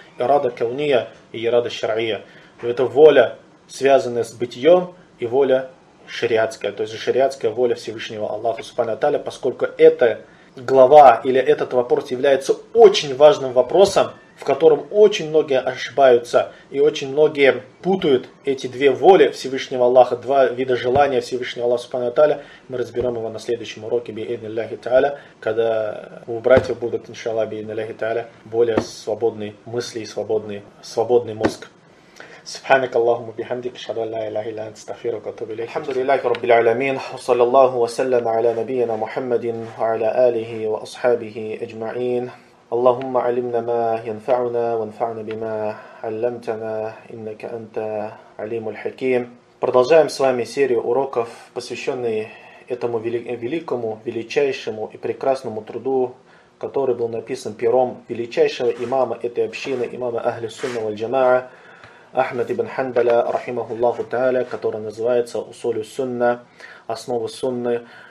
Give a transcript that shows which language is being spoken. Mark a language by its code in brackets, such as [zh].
[ru] Ирада Кауния и Ирада Шар'ия. Это воля, связанная с бытием, и воля шариатская, то есть шариатская воля Всевышнего Аллаха Субхана Таля, поскольку эта глава или этот вопрос является очень важным вопросом, в котором очень многие ошибаются и очень многие путают эти две воли Всевышнего Аллаха, два вида желания Всевышнего Аллаха Субхана Таля. Мы разберем его на следующем уроке Би-Идни Ллахи Та'аля, когда у братьев будут, иншаллах, Би-Идни Ллахи Та'аля, более свободные мысли и свободный мозг. [ar] سبحانك اللهم وبحمدك اشهد ان لا اله الا انت استغفرك واتوب اليك الحمد لله رب العالمين وصلى الله وسلم على نبينا محمد وعلى اله واصحابه اجمعين اللهم علمنا ما ينفعنا وانفعنا بما علمتنا انك انت عليم الحكيم. [ru] Продолжаем с вами серию уроков, посвящённых этому великому, величайшему и прекрасному труду, который был написан пером величайшего имама этой общины, имама Ахли Сунна валь Джамаа, Ахмад ибн Ханбаля, рахимахуллаху та'аля, который называется «Усулю сунна», «Основа сунны».